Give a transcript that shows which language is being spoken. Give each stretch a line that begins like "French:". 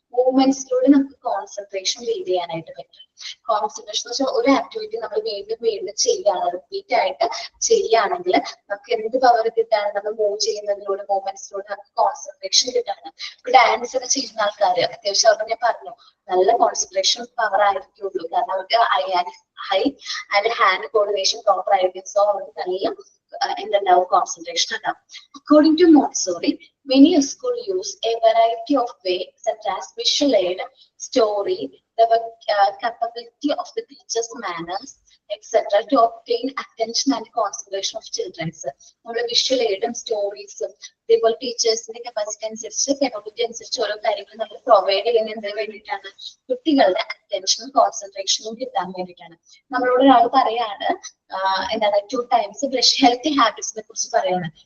Malayalam: മൂവ്മെന്റ്സിലൂടെ നമുക്ക് concentration build ചെയ്യാനായിട്ട് പറ്റും. കോൺസെൻട്രേഷൻ എന്ന് വെച്ചാൽ ഒരു ആക്ടിവിറ്റി നമ്മൾ വീണ്ടും വീണ്ടും ചെയ്യുകയാണ്, റിപ്പീറ്റ് ആയിട്ട് ചെയ്യുകയാണെങ്കിൽ നമുക്ക് എന്ത് പവർ കിട്ടാണ്, നമ്മൾ മൂവ് ചെയ്യുന്നതിലൂടെ മൂവ്മെന്റ്സിലൂടെ നമുക്ക് കോൺസെൻട്രേഷൻ കിട്ടാണ്. ഇപ്പൊ ഡാൻസ് ഒക്കെ ചെയ്യുന്ന ആൾക്കാർ അത്യാവശ്യം അവർ ഞാൻ പറഞ്ഞു നല്ല കോൺസെൻട്രേഷൻ പവർ ആയിരിക്കുള്ളൂ, കാരണം അവർക്ക് high and hand coordination proper ആയിരിക്കും. സോ അവർക്ക് നല്ല എന്തുണ്ടാവും, കോൺസെൻട്രേഷൻ ഉണ്ടാവും.
English: According to Montessori, many schools use a variety of ways such as visual aid, story, the capability of the teacher's manners, etc. to obtain attention and concentration of children.
Malayalam: നമ്മുടെ visual എയ്ഡും സ്റ്റോറീസും അതേപോലെ ടീച്ചേഴ്സിന്റെ capacity അനുസരിച്ച് capability അനുസരിച്ച് ഓരോ കാര്യങ്ങൾ നമ്മൾ provide ചെയ്യുന്ന എന്തിനു വേണ്ടിയിട്ടാണ്, കുട്ടികളുടെ അറ്റൻഷനും കോൺസെൻട്രേഷനും കിട്ടാൻ വേണ്ടിയിട്ടാണ്. നമ്മളോട് ഒരാൾ പറയാണ് എന്താണ് 2 times ബ്രഷ്, ഹെൽത്തി ഹാബിറ്റ്സിനെ കുറിച്ച് പറയാണ്.